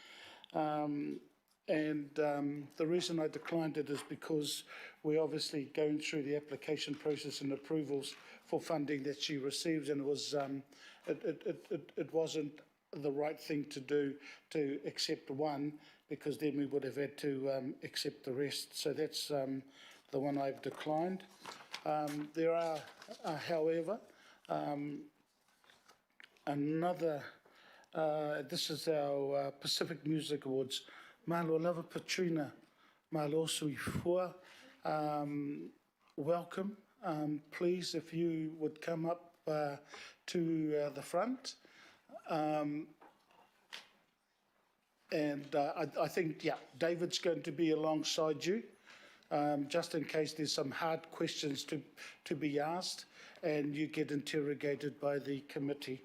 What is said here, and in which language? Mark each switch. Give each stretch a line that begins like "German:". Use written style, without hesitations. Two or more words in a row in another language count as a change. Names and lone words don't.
English: The reason I declined it is because we're obviously going through the application process and approvals for funding that she receives, and it wasn't the right thing to do to accept one, because then we would have had to accept the rest. So that's the one I've declined. There are, however, another, this is our Pacific Music Awards.
Samoan: Malo lava Patrina, malo sui fua.
English: Welcome. Please, if you would come up to the front. I think, yeah, David's going to be alongside you, just in case there's some hard questions to be asked and you get interrogated by the committee.